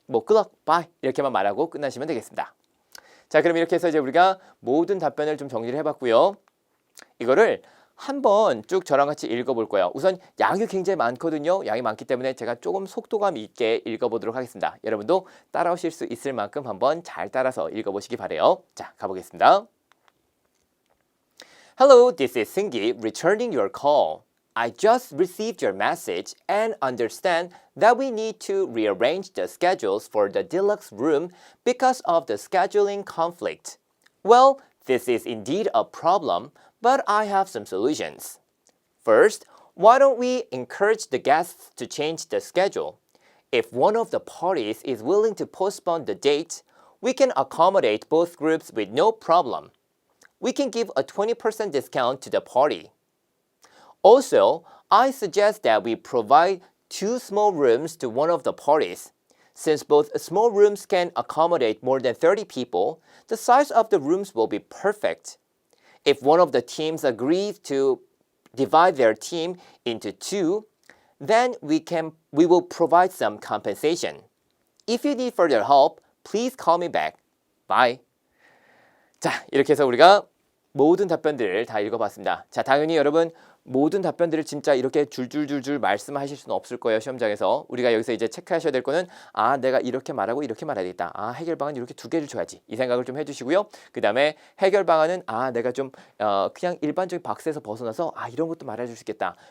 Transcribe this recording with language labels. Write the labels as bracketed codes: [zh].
[en] good luck, bye [ko] 이렇게만 말하고 끝나시면 되겠습니다. 자, 그럼 이렇게 해서 이제 우리가 모든 답변을 좀 정리를 해봤고요. 이거를 한번 쭉 저랑 같이 읽어볼 거예요. 우선 양이 굉장히 많거든요. 양이 많기 때문에 제가 조금 속도감 있게 읽어보도록 하겠습니다. 여러분도 따라오실 수 있을 만큼 한번 잘 따라서 읽어보시기 바래요. 자, 가보겠습니다. [en] Hello, this is Seunggi returning your call. I just received your message and understand that we need to rearrange the schedules for the deluxe room because of the scheduling conflict. Well, this is indeed a problem, but I have some solutions. First, why don't we encourage the guests to change the schedule? If one of the parties is willing to postpone the date, we can accommodate both groups with no problem. We can give a 20% discount to the party. Also, I suggest that we provide 2 small rooms to one of the parties. Since both small rooms can accommodate more than 30 people, the size of the rooms will be perfect. If one of the teams agrees to divide their team into 2, then we will provide some compensation. If you need further help, please call me back. Bye. [ko] 자, 이렇게 해서 우리가 모든 답변들을 다 읽어봤습니다. 자, 당연히 여러분 모든 답변들을 진짜 이렇게 줄줄줄줄 말씀하실 수는 없을 거예요. 시험장에서. 우리가 여기서 이제 체크하셔야 될 거는 내가 이렇게 말하고 이렇게 말해야 되겠다. 해결 방안 이렇게 2개를 줘야지. 이 생각을 좀 해주시고요. 그 다음에 해결 방안은 내가 좀 그냥 일반적인 박스에서 벗어나서 이런 것도 말해줄 수 있겠다.